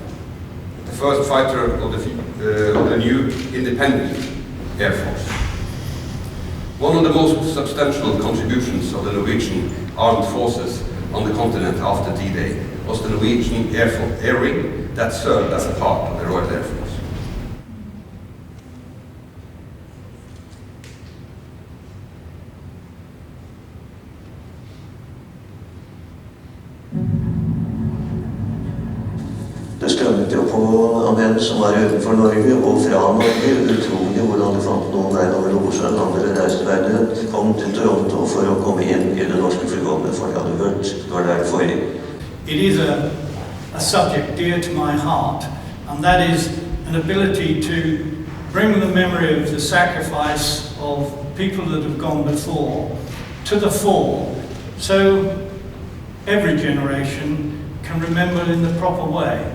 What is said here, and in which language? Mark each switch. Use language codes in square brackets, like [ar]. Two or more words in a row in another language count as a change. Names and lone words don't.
[en] The first fighter of the new independent Air Force. One of the most substantial contributions of the Norwegian armed forces on the continent after D-Day was the Norwegian Air Wing that served as a part of the Royal Air Force. [no] Det strømmet jo på av dem som var utenfor Norge og fra Norge. Utrolig hvordan det fant noen der over Nordsjøen, andre reiste verden rundt, kom til Toronto for å komme inn i det norske flyvåpenet, for jeg hadde hørt det var der forrige. [en] It is a subject dear to my heart, and that is an ability to bring the memory of the sacrifice of people that have gone before to the fore, so every generation can remember in the proper way.